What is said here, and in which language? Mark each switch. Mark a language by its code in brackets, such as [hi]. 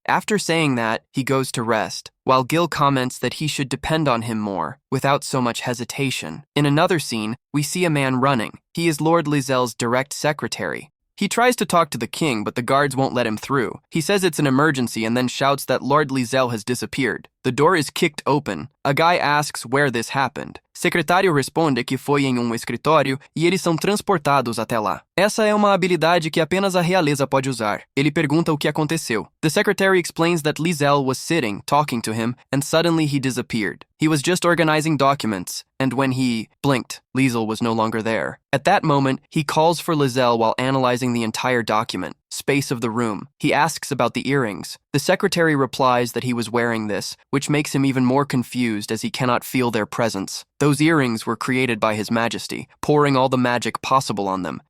[en] After saying that, he goes to rest, while Gil comments that he should depend on him more, without so much hesitation. In another scene, we see a man running. He is Lord Liesel's direct secretary. He tries to talk to the king, but the guards won't let him through. He says it's an emergency and then shouts that Lord Liesel has disappeared. The door is kicked open. A guy asks where this happened. [pt] Secretário responde que foi em escritório e eles são transportados até lá. Essa é uma habilidade que apenas a realeza pode usar. Ele pergunta o que aconteceu. [en] The secretary explains that Liesel was sitting, talking to him, and suddenly he disappeared. He was just organizing documents, and when he blinked, Liesel was no longer there. At that moment, he calls for Liesel while analyzing the entire document. Space of the room. He asks about the earrings. The secretary replies that he was wearing this, which makes him even more confused as he cannot feel their presence. Those earrings were created by His Majesty, pouring all the magic possible on them,